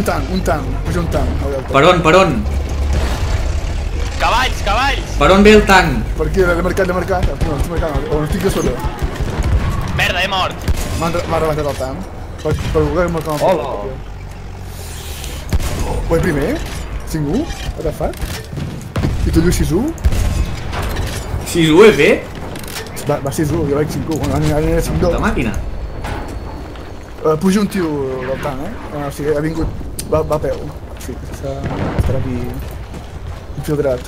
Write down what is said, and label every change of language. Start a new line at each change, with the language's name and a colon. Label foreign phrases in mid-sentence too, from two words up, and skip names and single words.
Catalan: Un tanc. Puja un tanc. Per on? cavalls! Per on ve el tanc? Per aquí, l'he marcat. No, estic marcant, on estic jo sota. Merda, he mort. M'ha rebentat el tanc. Per voler marcar un Hola. Ho he primer? 5-1?
English: What the fuck?
Catalan: I tu dius 6-1? 6-1 he fet? Va 6-1, jo vaig 5-1. Bueno, ara aniré 5-2. De màquina. Puja un tio del tanc, O sigui, ha vingut... Va a peu. Sí, estarà aquí... infiltrat.